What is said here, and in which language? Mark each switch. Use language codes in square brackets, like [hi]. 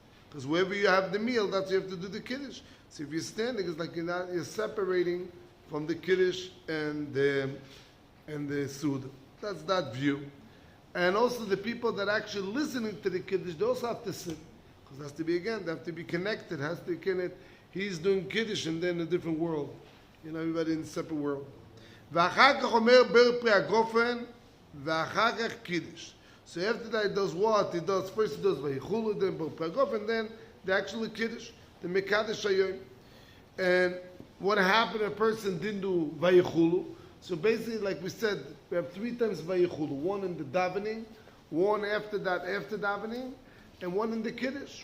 [en] Because wherever you have the meal, that's where you have to do the Kiddush. So if you're standing, it's like you're separating from the Kiddush and the Suda. That's that view. And also the people that are actually listening to the Kiddush, they also have to sit. Because it has to be, again, they have to be connected. Has to connect. He's doing Kiddush and then a different world. Everybody in a separate world. [he] ואחר כך אומר בר פרי הגופן, ואחר כך קידוש. [en] So after that, he does what? First he does vayichulu, then bar and then the actual Kiddush, the mekadesh hayom. And what happened, a person didn't do vayichulu. So basically, like we said, we have 3 times vayichulu. One in the davening, one after davening, and one in the Kiddush.